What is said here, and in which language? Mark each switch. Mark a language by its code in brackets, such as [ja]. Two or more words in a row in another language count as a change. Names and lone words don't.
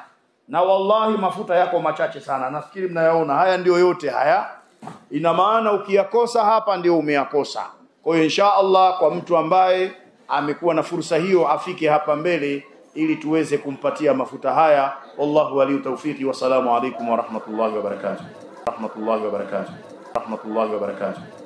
[sw] Na wallahi mafuta yako machache sana. Nafikiri mnayaona haya ndio yote haya. Ina maana ukiyakosa hapa ndio umeyakosa. Kwa hiyo [ar] إن شاء الله [sw] kwa mtu ambaye amekuwa na fursa hiyo afike hapa mbele ili tuweze kumpatia mafuta haya. [ar] والله ولي التوفيق. والسلام عليكم ورحمة الله وبركاته. رحمة الله وبركاته. رحمة الله وبركاته.